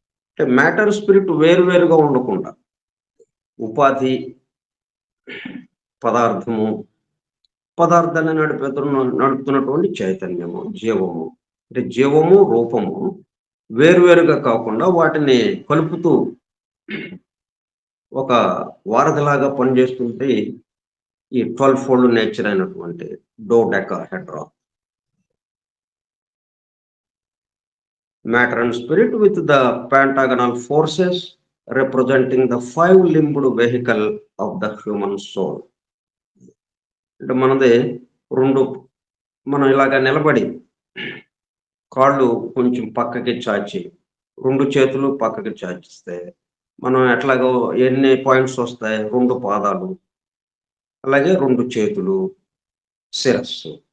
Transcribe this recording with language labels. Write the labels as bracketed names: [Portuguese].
[Telugu] అంటే matter spirit వేరువేరుగా ఉండకుండా ఉపాధి పదార్థము పదార్థాన్ని నడుపుతున్నటువంటి చైతన్యము జీవము అంటే జీవము రూపము వేరువేరుగా కాకుండా వాటిని కలుపుతూ ఒక వారధిలాగా పనిచేస్తుంటే ఈ 12 ఫోల్డ్ నేచర్ అయినటువంటి dodecahedron. [English] Matter and spirit with the pentagonal forces representing the 5-limbed vehicle of the human soul. [Telugu] అంటే మనది మనం ఇలాగా నిలబడి కాళ్ళు కొంచెం పక్కకి చాచి 2 చేతులు పక్కకి చాచిస్తే మనం ఎట్లాగో ఎన్ని పాయింట్స్ వస్తాయి? 2 పాదాలు, అలాగే 2 చేతులు, శిరస్సు.